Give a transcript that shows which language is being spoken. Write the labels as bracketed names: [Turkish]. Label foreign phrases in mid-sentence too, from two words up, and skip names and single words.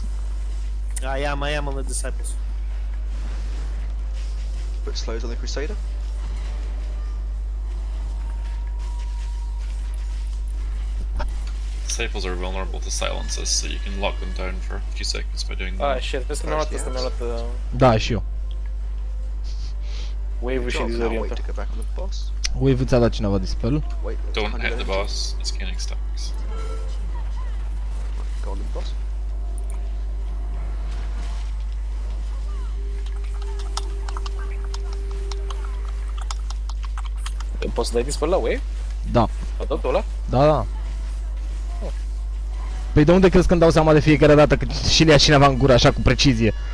[English] I am on the disciples. Put slows on the Crusader. Disciples are vulnerable to silences, so you can lock them down for a few seconds by doing Ah, that. shit, [Romanian] vezi că mi-am luat asta, mi-am luat Da, și eu. wave-ul și [English] Job, now wait [Romanian] dizorientul. [English] to go back on the boss. [Romanian] Wave ți-a dat cineva dispel? [English] Wait, Don't hit the Right, boss, it's gaining stacks. go on the boss. [Romanian] Poți să dai dispel la wave? Da. La totul ăla? Da, da. Păi de unde crezi că îmi dau seama de fiecare dată că și le ia cineva în gură așa cu precizie?